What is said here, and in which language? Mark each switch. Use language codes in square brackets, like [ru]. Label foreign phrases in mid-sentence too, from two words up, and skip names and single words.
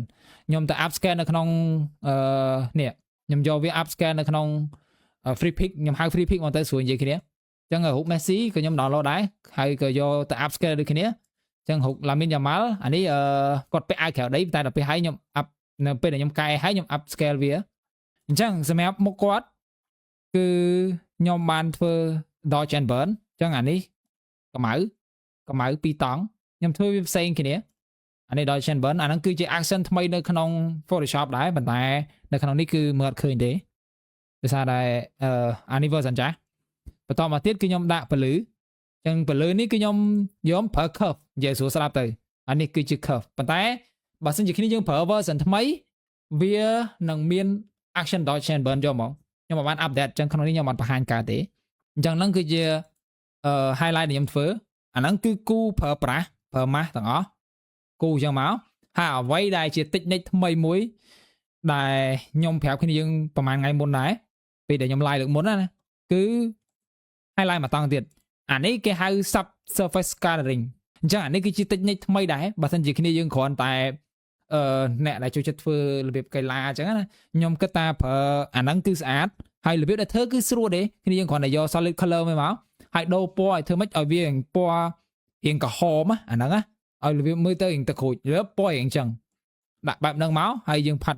[km] ខ្ញុំទៅ upscale នៅក្នុងនេះខ្ញុំយកវា upscale នៅក្នុង [en] free pick [km] ខ្ញុំហៅ [en] free pick [km] មកទៅស្រួលនិយាយគ្នាអញ្ចឹងរូប Messi ក៏ ខ្ញុំ download ដែរហើយក៏យកទៅ upscale ដូចគ្នាអញ្ចឹងរូប Lamine Yamal អានេះគាត់ពាក់អាវក្រៅដីតែដល់ពេលហើយខ្ញុំ up នៅពេលដែលខ្ញុំកែឲ្យខ្ញុំ upscale វាអញ្ចឹងសម្រាប់មុខគាត់គឺខ្ញុំបានធ្វើ [en] dodge and burn [km] អញ្ចឹងអានេះកម្ៅពីរតង់ខ្ញុំធ្វើវាផ្សេងគ្នាអានេះ [en] dodge and burn [km] អាហ្នឹងគឺជា action ថ្មីនៅក្នុង Photoshop ដែរប៉ុន្តែនៅក្នុងនេះគឺមើលអត់ឃើញទេ ដោយសារតែអានេះ version ចាស់បន្តមកទៀតគឺខ្ញុំដាក់ពលឺអញ្ចឹងពលឺនេះគឺខ្ញុំយកប្រើ curve និយាយស្រួលស្ដាប់ទៅអានេះគឺជា curve ប៉ុន្តែបើសិនជាគ្នាយើងប្រើ version ថ្មីវានឹងមាន [en] action dodge and burn [km] យកមកខ្ញុំមិនបាន update អញ្ចឹងក្នុងនេះខ្ញុំមិនបង្ហាញកើតទេអញ្ចឹងហ្នឹងគឺជាhighlight ដែលខ្ញុំធ្វើអាហ្នឹងគឺគូប្រើប្រាស់ប្រើម៉ាស់ទាំងអស់គូអញ្ចឹងមកហើយអ្វីដែលជា technique ថ្មីមួយដែលខ្ញុំប្រាប់គ្នាយើងប្រហែលថ្ងៃមុនដែរពេលដែលខ្ញុំ live លើកមុនណាគឺ highlight មកតង់ទៀតអានេះគេហៅ [en] subsurface coloring [km] អញ្ចឹងអានេះគឺជា technique ថ្មីដែរបើមិនជាគ្នាយើងគ្រាន់តែអ្នកដែលចូលចិត្តធ្វើរបៀបកីឡាអញ្ចឹងណាខ្ញុំគិតថាប្រើអាហ្នឹងគឺស្អាតហើយ របៀបដែលធ្វើគឺស្រួលទេគ្នាយើងគ្រាន់តែយក [en] solid color [km] មកហើយដូរពណ៌ឲ្យធ្វើម៉េចឲ្យវាពណ៌រៀងក្រហមអាហ្នឹងណាឲ្យរបៀបមើលទៅរៀងទឹកក្រូចរបៀបពណ៌រៀងអញ្ចឹងដាក់បែបហ្នឹងមកហើយយើងផាត់